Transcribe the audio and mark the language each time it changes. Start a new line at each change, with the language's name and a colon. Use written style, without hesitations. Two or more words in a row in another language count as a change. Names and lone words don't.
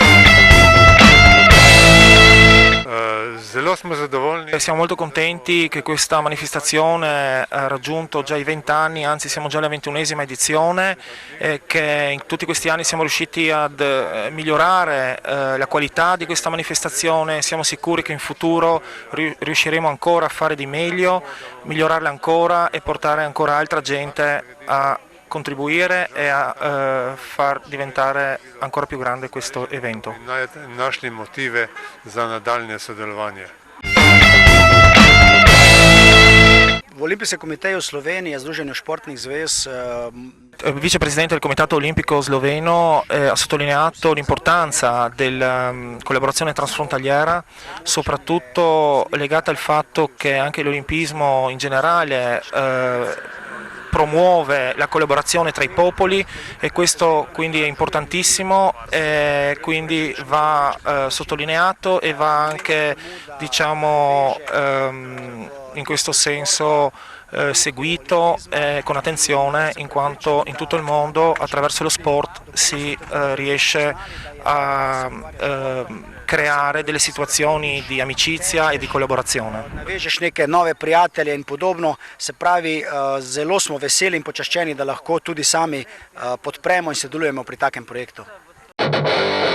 Italian: Siamo molto contenti che questa manifestazione ha raggiunto già i 20 anni, anzi siamo già alla 21esima edizione, e che in tutti questi anni siamo riusciti ad migliorare la qualità di questa manifestazione. Siamo sicuri che in futuro riusciremo ancora a fare di meglio, migliorarla ancora e portare ancora altra gente a contribuire e a far diventare ancora più grande questo evento.
Slovenian: Našli motive za nadaljnje sodelovanje. V Olimpijskem komiteju Slovenije, Združenju športnih zvez,
Italian: Il vicepresidente del Comitato Olimpico Sloveno ha sottolineato l'importanza della collaborazione transfrontaliera, soprattutto legata al fatto che anche l'olimpismo in generale promuove la collaborazione tra i popoli e questo quindi è importantissimo e quindi va sottolineato e va anche, diciamo, in questo senso seguito con attenzione, in quanto in tutto il mondo attraverso lo sport si riesce a creare delle situazioni di amicizia e di collaborazione.
Slovenian: navežeš neke nove prijatelje in podobno, se pravi, zelo smo veseli in počaščeni, da lahko tudi sami podpremo in sodelujemo pri takem projektu.